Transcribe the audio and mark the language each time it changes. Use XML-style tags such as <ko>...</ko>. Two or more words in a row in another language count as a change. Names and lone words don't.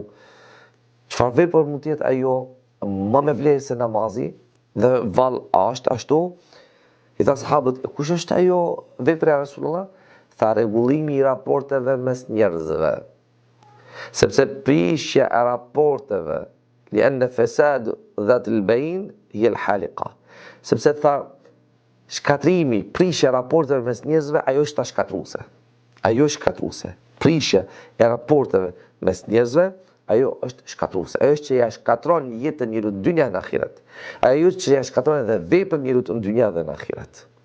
<sq>Çfarë vepër mund të jetë ajo më me vlerë se namazi? Dhe vallë është ashtu? I tha sahabët, kush është ajo vepra e Rasulullah? Tha rregullimi i raporteve mes njerëzve. Sepse prishja e raporteve,</sq> <ar>لأن فساد ذات البين هي الحالقة.</ar> <sq>Sepse tha shkatrimi, prishja e raporteve mes njerëzve, ajo është shkatruese. Ajo është shkatruese. Prishja e raporteve mes njerëzve, ajo është shkatruese. Ajo është që ja shkatron jetën njeriut në dynja dhe në ahiret. Ajo është që ja shkatron edhe veprën njeriut në dynja dhe në ahiret.</sq>